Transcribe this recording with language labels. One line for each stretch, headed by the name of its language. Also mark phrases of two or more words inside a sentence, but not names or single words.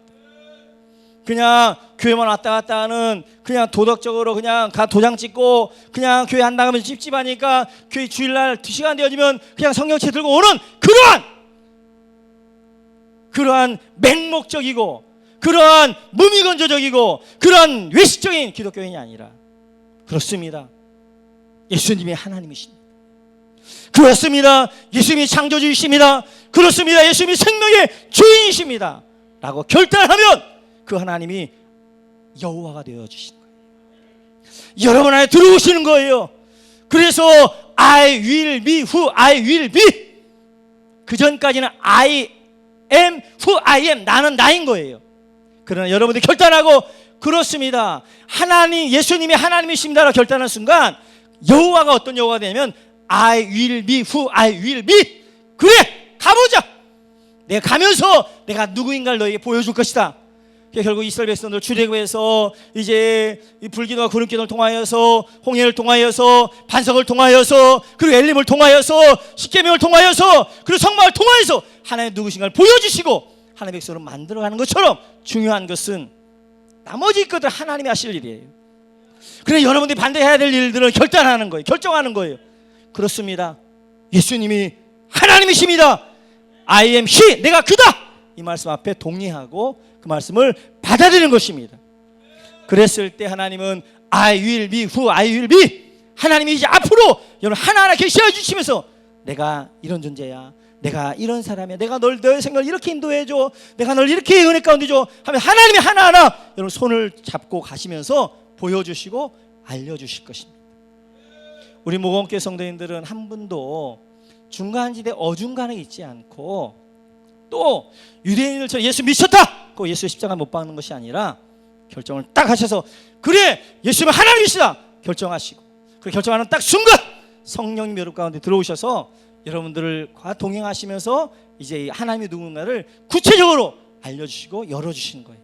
Korean: 그냥 교회만 왔다 갔다 하는, 그냥 도덕적으로 그냥 도장 찍고 그냥 교회 안 나가면 찝찝하니까 교회 주일날 2시간 되어지면 그냥 성경책 들고 오는 그러한 맹목적이고 그러한 무미건조적이고 그러한 외식적인 기독교인이 아니라, 그렇습니다, 예수님이 하나님이십니다. 그렇습니다, 예수님이 창조주이십니다. 그렇습니다, 예수님이 생명의 주인이십니다 라고 결단하면 그 하나님이 여호와가 되어주시는 거예요. 여러분 안에 들어오시는 거예요.
English: 그래서 I will be who I will be.
Korean: 그 전까지는
English: I am who I am,
Korean: 나는 나인 거예요. 그러나 여러분들이 결단하고, 그렇습니다, 하나님, 예수님이 하나님이십니다라고 결단하는 순간 여호와가 어떤 여호와가 되냐면
English: I will be who I will be.
Korean: 그래, 가보자. 내가 가면서 내가 누구인가를 너에게 보여줄 것이다. 결국 이스라엘 백성들 출애굽에서 이제 이 불기도와 구름기도를 통하여서, 홍해를 통하여서, 반석을 통하여서, 그리고 엘림을 통하여서, 십계명을 통하여서, 그리고 성막을 통하여서 하나님 누구신가를 보여주시고 하나님의 백성으로 만들어가는 것처럼, 중요한 것은 나머지 것들 하나님이 하실 일이에요. 그래, 여러분들이 반대해야 될 일들을 결단하는 거예요. 결정하는 거예요. 그렇습니다, 예수님이 하나님이십니다.
English: I am he,
Korean: 내가 그다. 이 말씀 앞에 동의하고 그 말씀을 받아들이는 것입니다. 그랬을 때 하나님은
English: I will be who I will be.
Korean: 하나님이 이제 앞으로 여러분 하나하나 계시해 주시면서 내가 이런 존재야, 내가 이런 사람이야, 내가 너의 생각을 이렇게 인도해줘, 내가 널 이렇게 은혜 가운데 줘 하면 하나님이 하나하나 여러분 손을 잡고 가시면서 보여주시고 알려주실 것입니다. 우리 모건교회 성도님들은 한 분도 중간지대 어중간하게 있지 않고, 또 유대인들처럼 예수 미쳤다 그 예수의 십자가 못 박는 것이 아니라 결정을 딱 하셔서, 그래, 예수님은 하나님이시다 결정하시고, 그 결정하는 딱 순간 성령님이 여러분 가운데 들어오셔서 여러분들과 동행하시면서 이제 하나님이 누군가를 구체적으로 알려주시고 열어주시는 거예요.